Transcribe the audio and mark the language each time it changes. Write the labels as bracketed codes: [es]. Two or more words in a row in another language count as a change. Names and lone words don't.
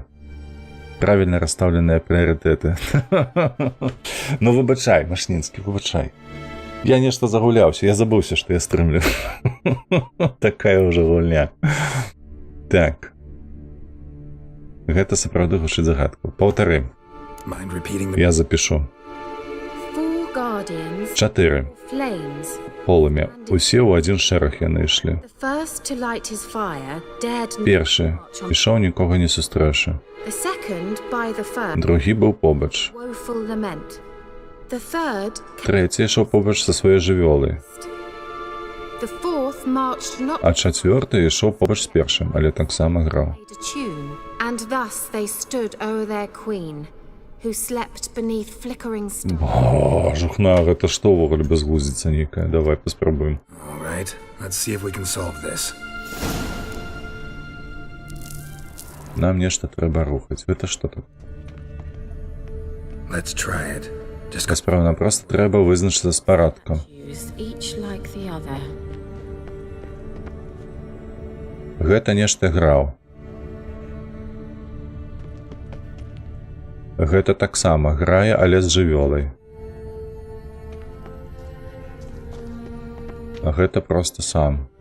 [be] Правильно расставленыя прыярытэты. Ну, выбачай, Машніцкі, выбачай. Я нешта загуляўся, я забыўся, што я стрымлю. Такая ўжо гульня. Так. Гэта сапраўды гучыць загадку. Паўтары. [en] Mind repeating the [be] Я запішу. [en] 4 guardians 4. flames. [be] Полымя. Усе ў адзін шэраг яны ішлі. [en] The first to light his fire dared not [be] Першы. Ішоў нікога не сустрэўшы. [en] The second by the first [be] Другі быў побач. [en] woeful lament. The third [be] Трэці ішоў побач са сваёй жывёлай. [en] The fourth marched not [be] А чацвёрты ішоў побач з першым, але таксама граў. [en] played a tune, and thus they stood o'er their queen, who slept beneath flickering stars. [be] О, жухна, гэта што ўвогуле бязглуздзіца нейкая? Давай паспрабуем. [en] All right. Let's see if we can solve this. [be] Нам нешта трэба рухаць. Гэта што тут? [en] Let's try it. Just [be] Справа, нам проста трэба вызначыцца з парадкам. [en] Shoes, each like the other. [be] Гэта нешта граў. Гэта таксама грае, але з жывёлай. А гэта проста сам.